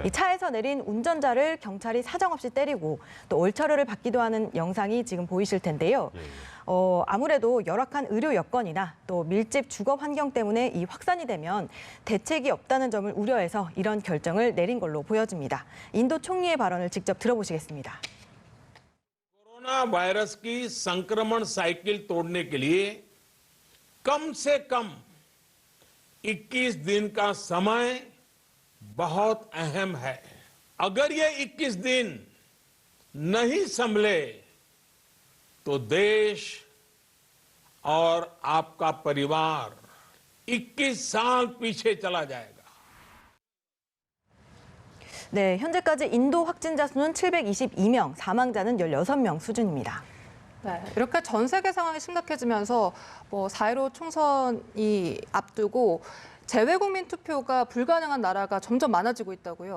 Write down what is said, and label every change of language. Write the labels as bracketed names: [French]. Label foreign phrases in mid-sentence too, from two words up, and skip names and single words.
[Korean] 이 차에서 내린 운전자를 경찰이 사정없이 때리고 또 얼차려를 받기도 하는 영상이 지금 보이실 텐데요. 예. 아무래도 열악한 의료 여건이나 또 밀집 주거 환경 때문에 이 확산이 되면 대책이 없다는 점을 우려해서 이런 결정을 내린 걸로 보여집니다. 인도 총리의 발언을 직접 들어보시겠습니다. [Hindi] कोरोना वायरस की संक्रमण साइकिल तोड़ने के लिए कम से कम 21 दिन का समय बहुत अहम है। अगर ये 21 दिन नहीं संभले तो देश और आपका परिवार 21 साल पीछे चला जाएगा। [Korean] 네, 현재까지 인도 확진자 수는 722명, 사망자는 16명 수준입니다. 네, 이렇게 전 세계 상황이 심각해지면서 4.15 총선이 앞두고 재외국민 투표가 불가능한 나라가 점점 많아지고 있다고요.